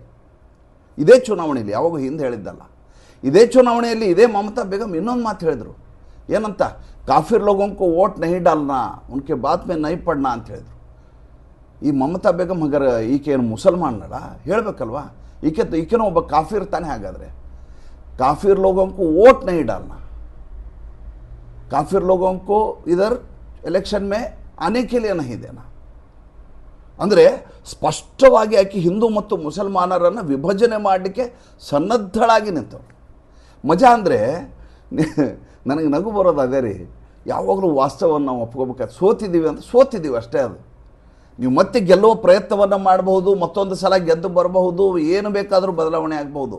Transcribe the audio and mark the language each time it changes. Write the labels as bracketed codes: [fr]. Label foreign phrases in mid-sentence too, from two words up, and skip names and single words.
[kn] ಇದೇ ಚುನಾವಣೆಯಲ್ಲಿ, ಯಾವಾಗ ಹಿಂದೆ ಹೇಳಿದ್ದಲ್ಲ, ಇದೇ ಚುನಾವಣೆಯಲ್ಲಿ ಇದೇ ಮಮತಾ ಬೇಗಂ ಇನ್ನೊಂದು ಮಾತು ಹೇಳಿದರು. ಏನಂತ? [hi] काफ़िर लोगों को वोट नहीं डालना, उनकी बात में नहीं पड़ना [kn] ಅಂತ ಹೇಳಿದರು. ಈ ಮಮತಾ ಬೇಗಂ ಹಗರ ಈಕೆ ಏನು ಮುಸಲ್ಮಾನಳ ಹೇಳಬೇಕಲ್ವಾ? ಈಕೆನೂ ಒಬ್ಬ ಕಾಫಿರ್ ತಾನೇ. ಹಾಗಾದರೆ [hi] काफ़िर लोगों को वोट नहीं डालना, काफिर लोगों को इधर इलेक्शन में आने के लिए नहीं देना. [kn] ಅಂದರೆ ಸ್ಪಷ್ಟವಾಗಿ ಆಕೆ ಹಿಂದೂ ಮತ್ತು ಮುಸಲ್ಮಾನರನ್ನು ವಿಭಜನೆ ಮಾಡಲಿಕ್ಕೆ ಸನ್ನದ್ಧಳಾಗಿ ನಿಂತವರು. ಮಜಾ ಅಂದರೆ ನನಗೆ ನಗು ಬರೋದು ಅದೇ ರೀ. ಯಾವಾಗಲೂ ವಾಸ್ತವವನ್ನು ನಾವು ಒಪ್ಕೋಬೇಕಾದ್ರೆ ಸೋತಿದ್ದೀವಿ ಅಂತ ಸೋತಿದ್ದೀವಿ ಅಷ್ಟೇ. ಅದು ನೀವು ಮತ್ತೆ ಗೆಲ್ಲುವ ಪ್ರಯತ್ನವನ್ನು ಮಾಡಬಹುದು, ಮತ್ತೊಂದು ಸಲ ಗೆದ್ದು ಬರಬಹುದು, ಏನು ಬೇಕಾದರೂ ಬದಲಾವಣೆ ಆಗಬಹುದು.